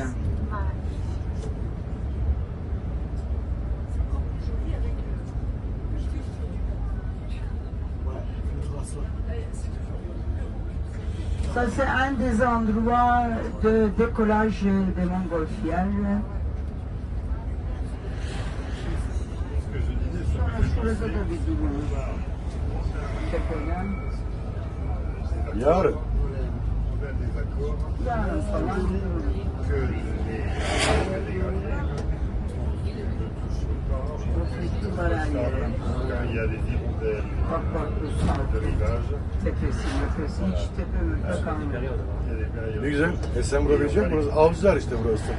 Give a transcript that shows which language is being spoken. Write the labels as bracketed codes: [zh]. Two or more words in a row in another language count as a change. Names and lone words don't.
[fr] Ça, c'est un des endroits de décollage des montgolfières. Ce que je disais, c'est [tr] Şurada da bir durum. Tepeden. Yarın. [fr] on a des accords [tr] Yarın falan. [fr] que les gardiens ne touchent pas [tr] Ofisli var her yere. [fr] quand il y a des hirondelles [tr] Bak bak bu [fr] de [tr] sağ [fr] rivage. [tr] tepesi, hiç tepe müpe kalmadı. [fr] Il y a des périodes. [tr] Ne güzel. Sen burada bilecek misin? Burası avcılar işte burası.